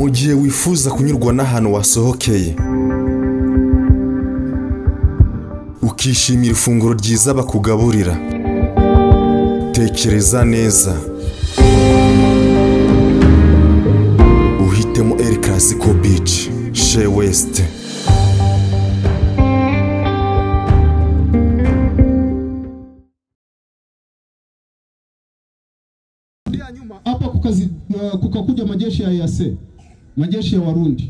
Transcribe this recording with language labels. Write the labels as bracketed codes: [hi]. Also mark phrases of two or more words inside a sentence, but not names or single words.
[rw] gihe wifuza kunyurwa n'ahantu wasohokeye ukishimira ifunguro ryiza bakugaburira, tekereza neza uhitemo El Clasico Beach Shea West. [sw] Hapa kukakuja majeshi ya EAC, majeshi ya Warundi.